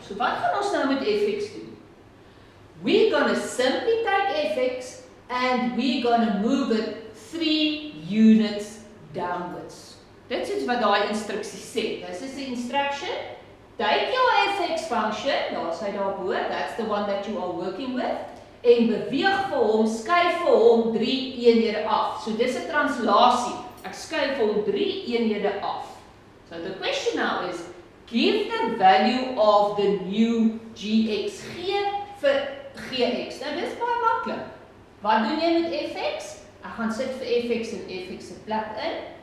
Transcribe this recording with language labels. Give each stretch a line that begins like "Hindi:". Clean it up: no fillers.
Afrikaans: So wat gaan ons nou met fx doen?
English: We're going to simply take fx and we're going to move it 3 units downwards.
Afrikaans: Dit is wat daai instruksie sê.
English: This is the instruction. Take your fx function,
Afrikaans: daar is hy daarbo,
English: that's the one that you are working with,
Afrikaans: en beweeg vir hom, skuif vir hom 3 eenhede af. So dis 'n translasie. Ek skuif vir hom 3 eenhede af.
English: So the question now is, give the value of the new gx.
Afrikaans: Gee vir gx. Nou dis baie maklik. Wat doen jy met fx? Ek gaan sit vir fx en fx se plek in.